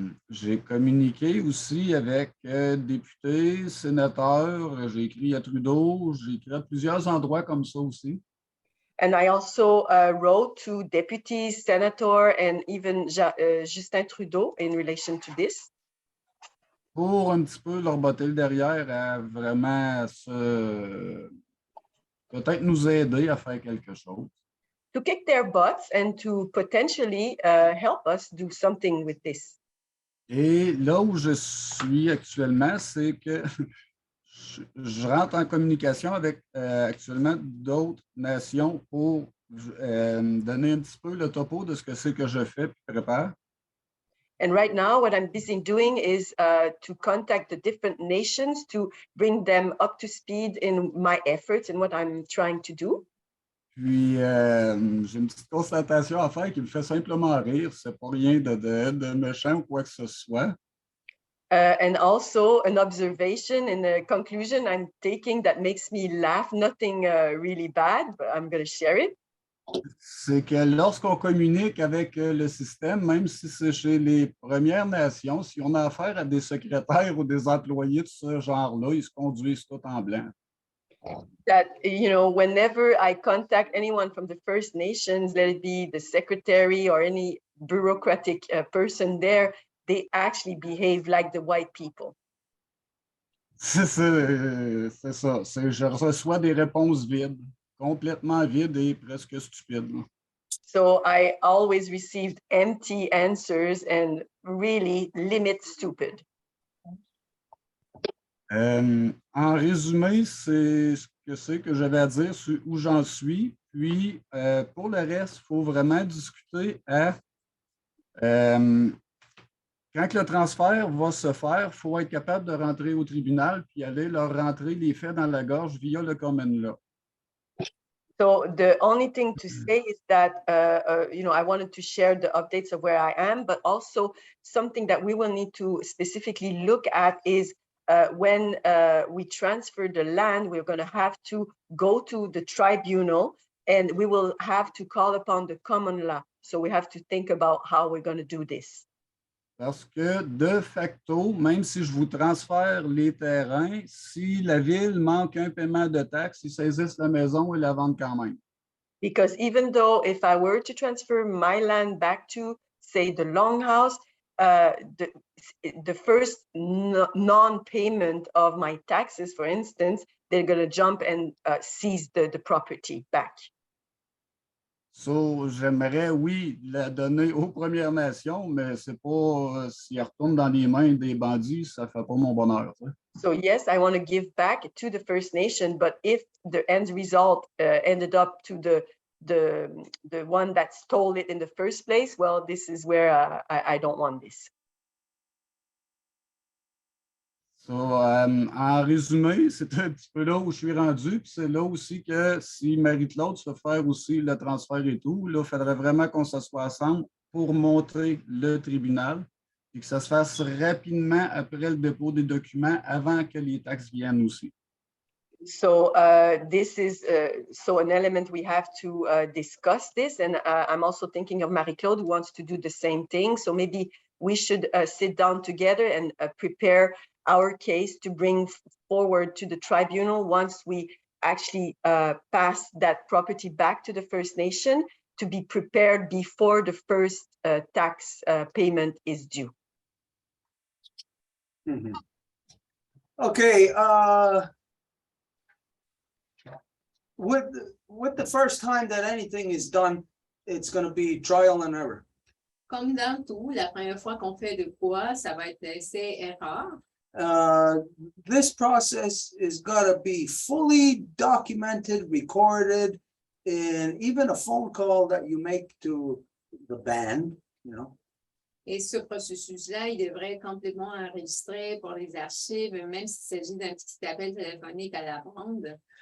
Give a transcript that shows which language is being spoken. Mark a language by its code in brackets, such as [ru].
[fr] J'ai communiqué aussi avec députés, sénateurs, j'ai écrit à Trudeau, j'ai écrit à plusieurs endroits comme ça aussi. [en] And I also wrote to deputies, senator, and even Justin Trudeau in relation to this. [fr] Pour un petit peu leur botter le derrière à vraiment peut-être nous aider à faire quelque chose. [en] To kick their butts and to potentially help us do something with this. [fr] Et là où je suis actuellement, c'est que je rentre en communication avec actuellement d'autres nations pour donner un petit peu le topo de ce que c'est que je fais et prépare. [en] And right now, what I'm busy doing is to contact the different nations to bring them up to speed in my efforts and what I'm trying to do. [fr] Puis, j'ai une petite constatation à faire qui me fait simplement rire. C'est pas rien de méchant ou quoi que ce soit. [en] And also an observation and a conclusion I'm taking that makes me laugh, nothing really bad, but I'm going to share it. [fr] C'est que lorsqu'on communique avec le système, même si c'est chez les Premières Nations, si on a affaire à des secrétaires ou des employés de ce genre-là, ils se conduisent tout en blanc. [en] That, you know, whenever I contact anyone from the First Nations, let it be the secretary or any bureaucratic person there, they actually behave like the white people. [fr] C'est ça. Je reçois des réponses vides, complètement vides et presque stupides. [en] So I always received empty answers and really limit stupid. [fr] En résumé, c'est ce que j'avais à dire sur où j'en suis. Puis, pour le reste, il faut vraiment discuter à quand le transfert va se faire, il faut être capable de rentrer au tribunal puis aller leur rentrer les faits dans la gorge via le common law. [en] So the only thing to say is that, you know, I wanted to share the updates of where I am, but also something that we will need to specifically look at is when we transfer the land, we're going to have to go to the tribunal and we will have to call upon the common law. So we have to think about how we're going to do this. [fr] Parce que de facto, même si je vous transfère les terrains, si la ville manque un paiement de taxes, ils saisissent la maison et la vendent quand même. [en] Because even though if I were to transfer my land back to, say, the Longhouse, the first non-payment of my taxes, for instance, they're going to jump and seize the property back. [fr] So, j'aimerais, oui, la donner aux Premières Nations, mais c'est pas, si elle retourne dans les mains des bandits, ça fait pas mon bonheur. [en] So yes, I want to give back to the First Nation, but if the end result ended up to the one that stole it in the first place, well, this is where I don't want this. [fr] So, en résumé, c'est un petit peu là où je suis rendu, puis c'est là aussi que si Marie-Claude se fait faire aussi le transfert et tout, là, il faudrait vraiment qu'on s'assoie ensemble pour montrer le tribunal et que ça se fasse rapidement après le dépôt des documents avant que les taxes viennent aussi. [en] So this is so an element we have to discuss this, and I'm also thinking of Marie-Claude who wants to do the same thing. So maybe we should sit down together and prepare our case to bring forward to the tribunal once we actually pass that property back to the First Nation to be prepared before the first tax payment is due. Mhm. Okay, with the first time that anything is done, it's going to be trial and error. [fr] Comme dans tout, la première fois qu'on fait de quoi, ça va être essai-erreur. [en] This process is got to be fully documented, recorded, and even a phone call that you make to the band, you know. [fr] Et ce processus-là, il devrait être complètement enregistré pour les archives, même s'il s'agit d'un petit appel téléphonique à la bande.